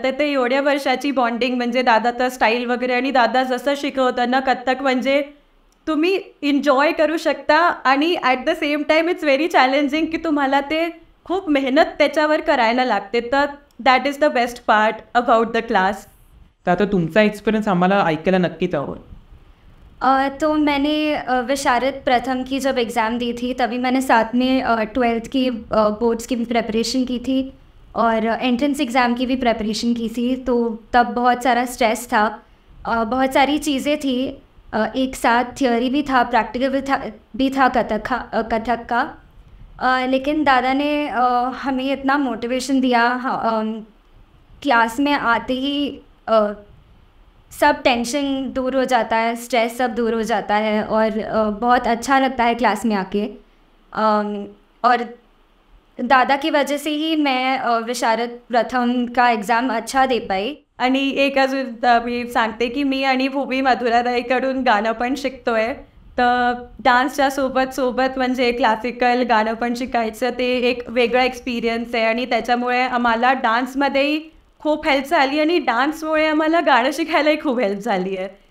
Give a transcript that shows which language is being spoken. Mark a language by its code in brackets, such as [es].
[mr] तर ते एवढ्या वर्षाची बॉन्डिंग म्हणजे दादाचं स्टाईल वगैरे आणि दादा जसं शिकवताना कथ्थक म्हणजे तुम्ही एन्जॉय करू शकता आणि [en] at the same time it's very challenging [mr] की तुम्हाला ते खूप मेहनत त्याच्यावर करायला लागते. [en] तर that is the best part about the class. [mr] तर आता तुमचा एक्सपिरियन्स आम्हाला ऐकायला नक्कीच आवडेल. [hi] तो मैंने विशारद प्रथम की जब एग्ज़ाम दी थी तभी मैंने साथ में 12th की बोर्ड्स की भी प्रेपरेशन की थी और एंट्रेंस एग्ज़ाम की भी प्रेपरेशन की थी। तो तब बहुत सारा स्ट्रेस था, बहुत सारी चीज़ें थी, एक साथ थियोरी भी था, प्रैक्टिकल भी था कथक का। लेकिन दादा ने हमें इतना मोटिवेशन दिया, क्लास में आते ही सब टेंशन दूर हो जाता है, स्ट्रेस सब दूर हो जाता है और बहुत अच्छा लगता है क्लास में आके। और दादा की वजह से ही मैं विशारद प्रथम का एग्ज़ाम अच्छा दे पाई। [mr] आणि एक अजून मी सांगते की मी आणि भूमी मधुराताईकडून गाणं पण शिकतो आहे. तर डान्सच्या सोबत म्हणजे क्लासिकल गाणं पण शिकायचं ते एक वेगळा एक्सपिरियन्स आहे आणि त्याच्यामुळे आम्हाला डान्समध्येही खूप हेल्प झाली आणि डान्समुळे आम्हाला गाणं शिकायलाही खूप हेल्प झाली आहे.